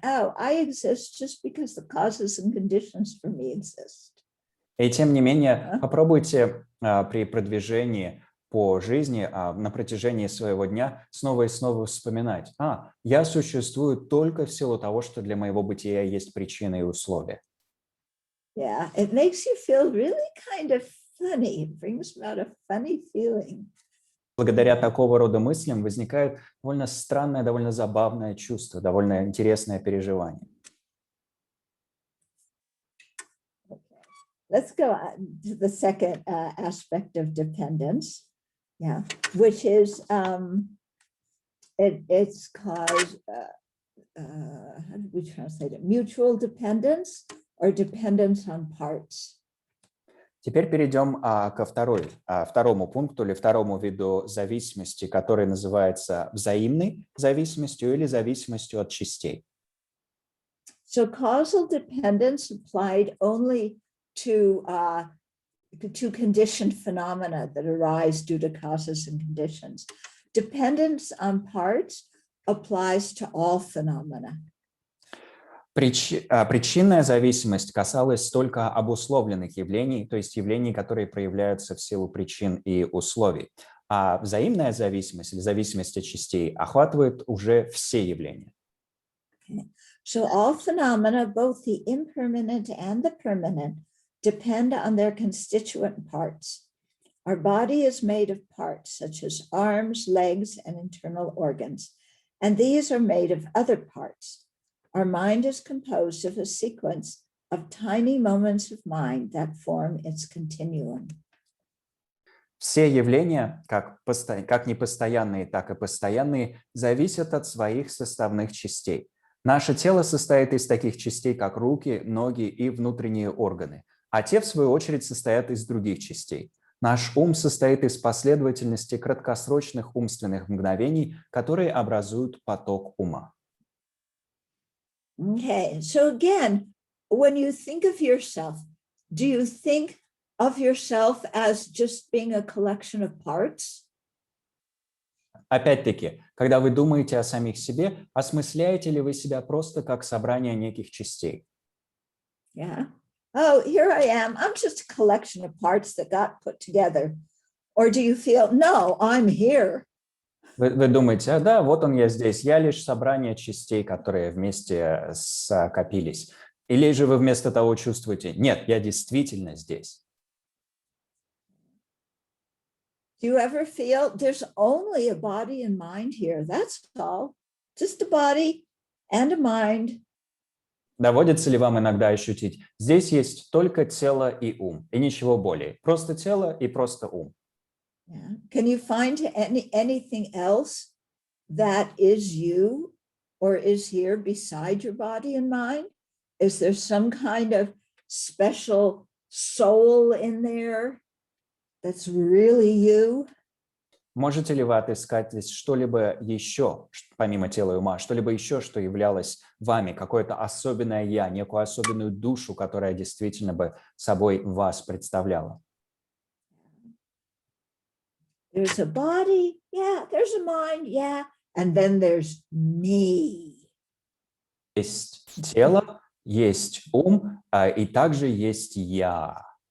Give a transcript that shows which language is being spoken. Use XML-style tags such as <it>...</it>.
<en>Oh, I exist just because the causes and conditions for me exist.</en> <ru>И тем не менее, попробуйте при продвижении по жизни на протяжении своего дня снова и снова вспоминать. Я существую только в силу того, что для моего бытия есть причины и условия.</ru> <en>Yeah, it makes you feel really kind of funny. It brings about a funny feeling.</en> <ru>Благодаря такого рода мыслям возникает довольно странное, довольно забавное чувство, довольно интересное переживание.</ru> <en>Okay. Let's go on to the second aspect of dependence, which is it's called how did we translate it? Mutual dependence or dependence on parts.</en> <ru>Теперь перейдем ко второму пункту или второму виду зависимости, который называется взаимной зависимостью или зависимостью от частей.</ru> <en>So causal dependence applied only to conditioned phenomena that arise due to causes and conditions. Dependence on parts applies to all phenomena.</en> <ru>Причинная зависимость касалась только обусловленных явлений, то есть явлений, которые проявляются в силу причин и условий. А взаимная зависимость или зависимость от частей охватывает уже все явления.</ru> <en>Okay. So all phenomena, both the impermanent and the permanent, depend on their constituent parts. Our body is made of parts such as arms, legs, and internal organs, and these are made of other parts. Our mind is composed of a sequence of tiny moments of mind that form its continuum.</en> <ru>Все явления, как непостоянные, так и постоянные, зависят от своих составных частей. Наше тело состоит из таких частей, как руки, ноги и внутренние органы, а те, в свою очередь, состоят из других частей. Наш ум состоит из последовательности краткосрочных умственных мгновений, которые образуют поток ума.</ru> <en>Okay, so again, when you think of yourself, do you think of yourself as just being a collection of parts?</en> <ru>Опять-таки, когда вы думаете о самих себе, осмысляете ли вы себя просто как собрание неких частей?</ru> <en>Yeah. Oh, here I am. I'm just a collection of parts that got put together. Or do you feel, no, I'm here?</en> <ru>Вы думаете, да, вот он я здесь, я лишь собрание частей, которые вместе скопились. Или же вы вместо того чувствуете, нет, я действительно здесь.</ru> <en>Do you ever feel there's only a body and mind here? That's all. Just a body and a mind.</en> <ru>Доводится ли вам иногда ощутить, здесь есть только тело и ум, и ничего более. Просто тело и просто ум.</ru> <en>Yeah. Can you find anything else that is you or is here beside your body and mind? Is there some kind of special soul in there that's really you?</en> <ru>Можете ли вы отыскать здесь что-либо еще, помимо тела и ума, что-либо еще, что являлось вами, какое-то особенное я, некую особенную душу, которая действительно бы собой вас представляла?</ru> <en>There's a body, yeah, there's a mind, yeah, and then there's me.</en> <ru>Есть тело, есть ум, и также есть я.</ru>